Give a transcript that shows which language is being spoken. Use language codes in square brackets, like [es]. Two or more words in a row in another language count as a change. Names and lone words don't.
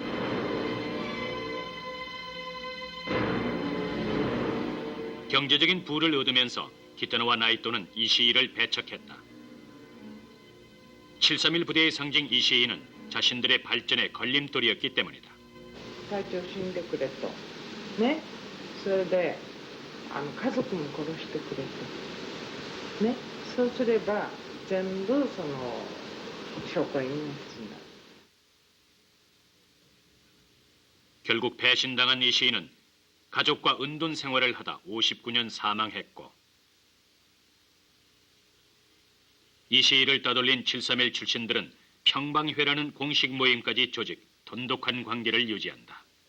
[ko] 경제적인 부를 얻으면서 기타노와 나이토는 이시이를 배척했다. 731 부대의 상징 이시이는 자신들의 발전에 걸림돌이었기 때문이다. [ja] 隊長死んでくれとね、それで家族も殺してくれとね、そうすれば全部その証拠隠滅になる。 [ko] 결국 배신당한 이시이는 가족과 은둔 생활을 하다 59년 사망했고 이시이를 따돌린 731 출신들은 평방회라는 공식 모임까지 조직, 돈독한 관계를 유지한다.